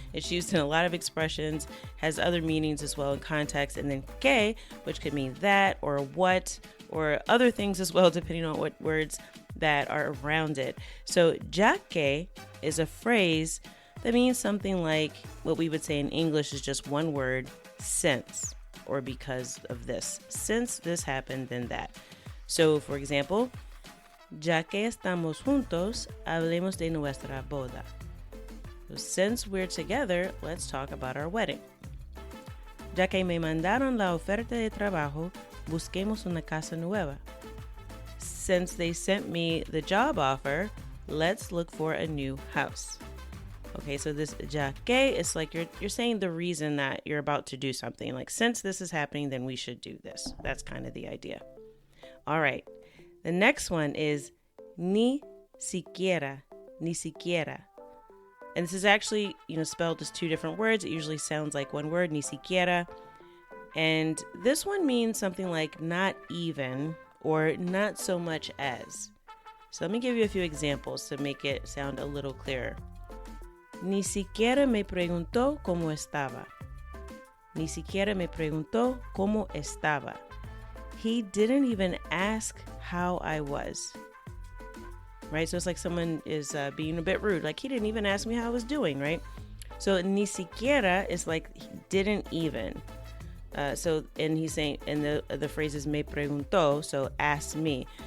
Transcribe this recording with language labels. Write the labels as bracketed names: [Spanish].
[English] It's used in a lot of expressions, has other meanings as well in context, and then que, which could mean that or what or other things as well, depending on what words that are around it. So ya que is a phrase that means something like what we would say in English is just one word, since, or because of this. Since this happened, then that. So for example, [Spanish] ya que estamos juntos, hablemos de nuestra boda. [English] So since we're together, let's talk about our wedding. [Spanish] Ya que me mandaron la oferta de trabajo, busquemos una casa nueva. [English] Since they sent me the job offer, let's look for a new house. Okay, so this ya que is like you're saying the reason that you're about to do something. Like, since this is happening, then we should do this. That's kind of the idea. All right. The next one is ni siquiera, ni siquiera. And this is actually, spelled as two different words. It usually sounds like one word, ni siquiera. And this one means something like not even or not so much as. So let me give you a few examples to make it sound a little clearer. [Spanish] Ni siquiera me preguntó cómo estaba. Ni siquiera me preguntó cómo estaba. [English] He didn't even ask how I was. Right? So it's like someone is being a bit rude. Like, he didn't even ask me how I was doing, right? So ni siquiera is like he didn't even. And he's saying, and the phrase is me preguntó, so asked me.